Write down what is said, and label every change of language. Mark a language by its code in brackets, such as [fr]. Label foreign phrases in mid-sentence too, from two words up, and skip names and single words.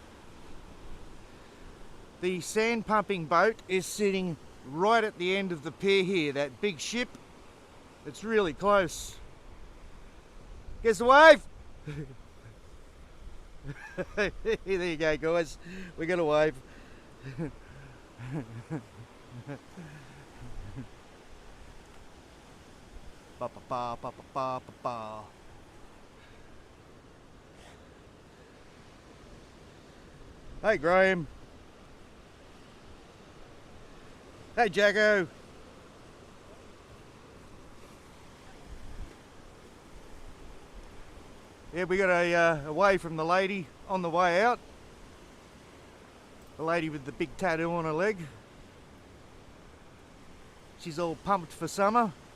[en] The sand pumping boat is sitting right at the end of the pier here, that big ship. It's really close. Guess the wave? There you go, guys. We got a wave. Ba ba ba ba ba ba ba. Hey Graham. Hey Jacko. Yeah, we got away from the lady on the way out. The lady with the big tattoo on her leg. She's all pumped for summer.